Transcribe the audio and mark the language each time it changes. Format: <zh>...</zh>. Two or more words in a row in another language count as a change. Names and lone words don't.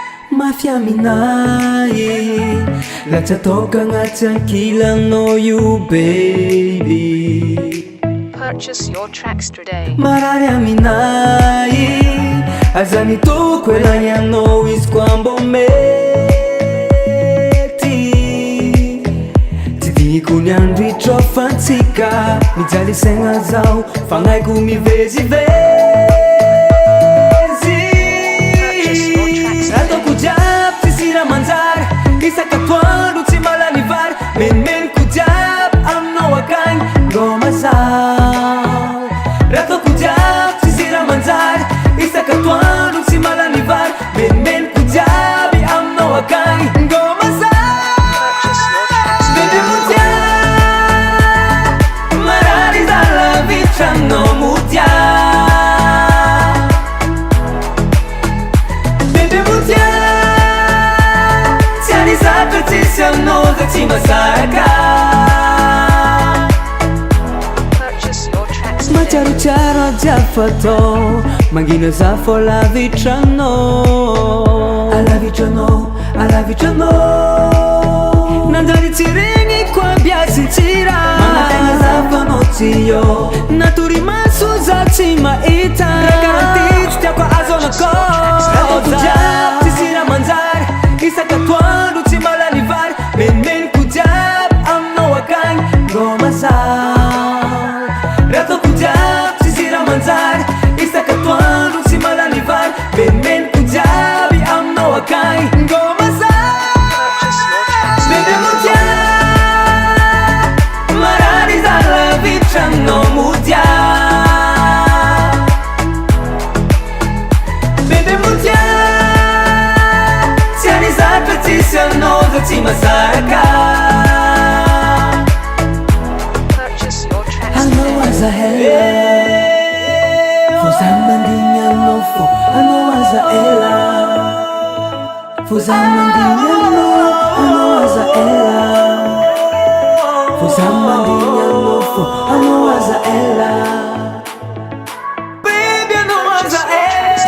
<mg>Mafia aminay, latsa toka agnaty ankilanao io, baby.</mg> <en>Purchase your tracks today.</en> <mg>Marary aminay, aza mitoko elany anao izy koa mbô mety. Tsy diniko ny andro hitrofantsika, mijaly saigna zaho, fagnaiko mivezivezy.</mg> <en>Purchase your tracks today.</en> <mg>Ataoko jiaby tsisy raha manjary, isaka atoandro tsy malany vary, menomenoko jiaby aminao akagny, ngoma zaho. Raha ataoko jiaby tsisy raha manjary, isaka atoandro tsy malany vary, menomenoko jiaby aminao akagny, ngoma zaho.</mg> <en>Purchase your tracks today.</en> <mg>Bebe motia, marary zalavitranao motia. Bebe motia, tsy ary zatra tsisy anao za tsy mahazaka.</mg> <en>Purchase your tracks today.</en> <mg>Matsiarotsiaro ajiaby fatao, mangina za fô lavitranao. Alavitranao, alavitranao. Nanjary tsy regniko aby azy tsy raha. Manantegna za fô anao tsy eo. Natory maso za tsy mahita. Raha garanty tsy tiako azo anakao. Ataoko jiaby tsisy raha manjary, isaka atoandro tsy malany vary. Menomenoko jiaby aminao akagny, ngoma zaho. Raha ataoko jiaby tsisy raha manjary, isaka atoandro tsy malany vary. Menomenoko jiaby aminao akagny, ngoma zaho.</mg> <en>Purchase your tracks today.</en> <mg>Bebe motia, marary zalavitranao motia. Bebe motia, tsy ary zatra tsisy anao za tsy mahazaka.</mg> <en>Purchase your tracks Anao today.</en> <mg>aza ela, fô za mandigny anao fô. Anao aza ela, fô za mandigny anao. Anao aza ela, fô za mandigny anao fô. Anao aza ela. Baby, anao aza ela.</mg>